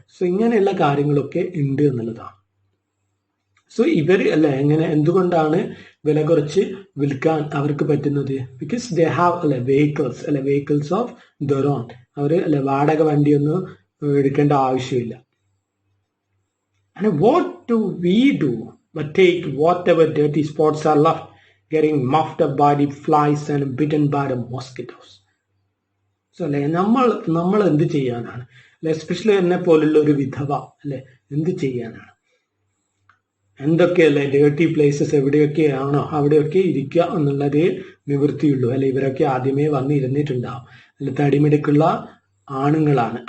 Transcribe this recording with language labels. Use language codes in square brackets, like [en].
[ml] So ഇങ്ങനെയുള്ള കാര്യങ്ങളൊക്കെ ഉണ്ട് എന്നുള്ളതാണ്. സോ ഇവര് അല്ലെ എങ്ങനെ എന്തുകൊണ്ടാണ് വില കുറച്ച് വിൽക്കാൻ അവർക്ക് പറ്റുന്നത്? [en] Because they have അല്ലെ vehicles of their own. [ml] അവര് അല്ലെ വാടക വണ്ടിയൊന്നും എടുക്കേണ്ട ആവശ്യമില്ല. [en] And what do we do but take whatever dirty spots are left, getting muffed up by the flies and bitten by the mosquitoes? [ml] So അല്ലെ നമ്മൾ എന്ത് ചെയ്യാനാണ് അല്ലെ, എസ്പെഷ്യലി എന്നെ പോലുള്ള ഒരു വിധവ അല്ലെ എന്ത് ചെയ്യാനാണ്? എന്തൊക്കെയല്ലേ ഡേർട്ടി പ്ലേസസ് എവിടെയൊക്കെയാണോ അവിടെയൊക്കെ ഇരിക്കുക എന്നുള്ളതേ നിവൃത്തിയുള്ളൂ അല്ലെ. ഇവരൊക്കെ ആദ്യമേ വന്നിരുന്നിട്ടുണ്ടാവും അല്ലെ, തടിമിടുക്കുള്ള ആണുങ്ങളാണ്.